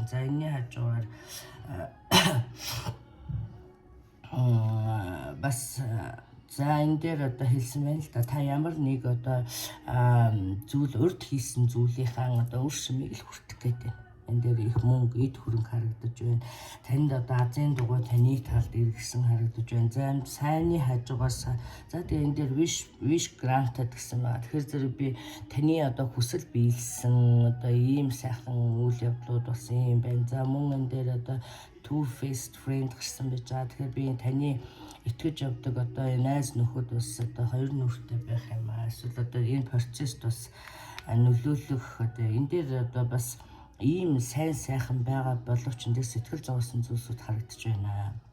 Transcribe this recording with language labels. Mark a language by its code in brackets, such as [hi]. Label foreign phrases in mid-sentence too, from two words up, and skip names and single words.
[mn] За энэний хажуугаар бас за энэ дээр одоо хэлсэн байна л да. Та ямар нэг одоо зүйл урд хийсэн зүйлийнхаа одоо үр шимийг л хүртэх гэдэг. Энэ дээр их мөнгө, эд хөрөнгө харагдаж байна. Танд одоо азийн дугуй таны талд иргэсэн харагдаж байна. За сайнны хажуугаас за тэгээ энэ дээр [en] wish granted [mn] гэсэн байна. Тэгэхээр зэрэг би таны одоо хүсэл биелсэн одоо ийм сайхан үйл явдлууд бас юм байна. За мөн энэ дээр одоо [en] two-faced friend [mn] гэсэн байж байгаа. Тэгэхээр би таны итгэж явдаг одоо найз нөхөд бас одоо хоёр нүртэй байх юм аа. Эсвэл одоо энэ процесс бас нөлөөлөх одоо энэ дээр одоо бас ийм сайн сайхан байгаа боловч энэ сэтгэл зовсон зүйлсүүд харагдаж байна.